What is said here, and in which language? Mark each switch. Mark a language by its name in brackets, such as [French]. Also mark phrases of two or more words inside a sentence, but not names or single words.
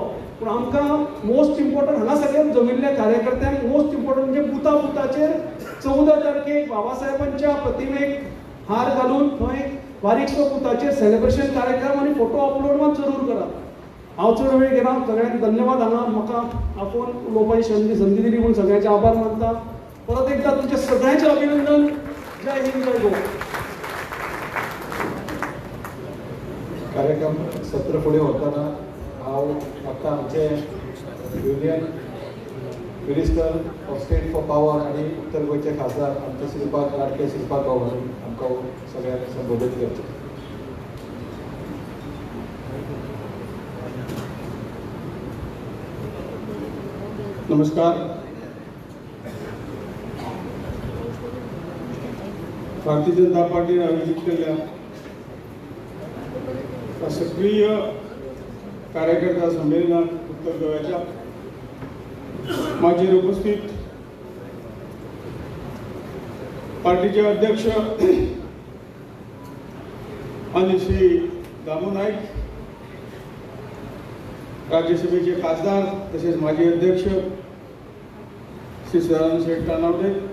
[Konkani] पूण आमकां [English] most important [Konkani] हांगा सगळ्यांत जमिल्ल्या कार्यकर्त्यांक [English] most important [Konkani] म्हणजे बुथाचेर 14 तारखेक बाबासाहेबांच्या प्रतिमेक हार घालून थंय बारीकसो बुथाचेर सेलिब्रेशन कार्यक्रम आनी [English] photo upload [Konkani] मात जरूर करात. हांव चड वेळ घेना. सगळ्यांक धन्यवाद. हांगा म्हाका आपोवन उलोवपाची संदी दिली म्हणून सगळ्यांचे आभार मानता. [Marathi] परत एकदा तुमच्या सगळ्यांचे अभिनंदन. जय हिंद, जय गो. कार्यक्रम सत्र पुढे होताना आता आमचे [English] Union Minister of State for Power [Konkani] आणि उत्तर गोयचे खासदार आमचे श्रीपाद लाडके श्रीपाद भाऊ म्हणून आमकां सगळ्यांक संबोधित करचे. [Marathi] नमस्कार. भारतीय जनता पार्टीने आयोजित केलेल्या सक्रिय कार्यकर्ता संमेलनात उत्तर गोव्याच्या माजी उपस्थित पार्टीचे अध्यक्ष आणि श्री दामू नाईक, राज्यसभेचे खासदार तसेच माजी अध्यक्ष श्री सदानंद शेठ तानावडे,